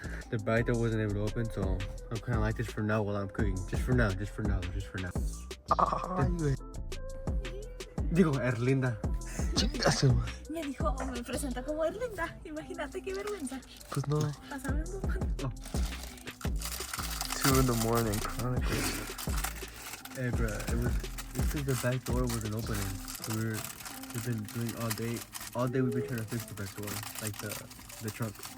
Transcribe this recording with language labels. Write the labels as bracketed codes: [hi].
[en] The bite that wasn't able to open, so I'm kind of like this for now while I'm cooking. Just for now, just for now, just for now. [es] Ay, güey. Digo, Erlinda. Chingazo. Me dijo, me presenta como Erlinda. Imagínate qué vergüenza. Pues no. Pásame un momento. [en] 2 in the morning, Chronicles. Hey, bro, this is the back door wasn't opening. So we've been doing all day we've been trying to fix the back door, like the trunk.